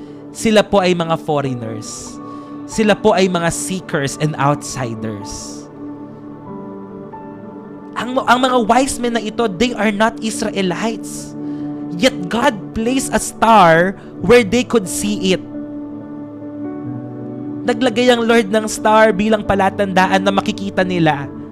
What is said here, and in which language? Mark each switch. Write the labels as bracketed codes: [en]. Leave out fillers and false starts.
[tl] Sila po ay mga foreigners. Sila po ay mga [en] seekers and outsiders. [tl] Ang mga [en] wise men na ito, they are not Israelites. Yet God placed a star where they could see it. [tl] Naglagay ang Lord ng star bilang palatandaan na makikita nila.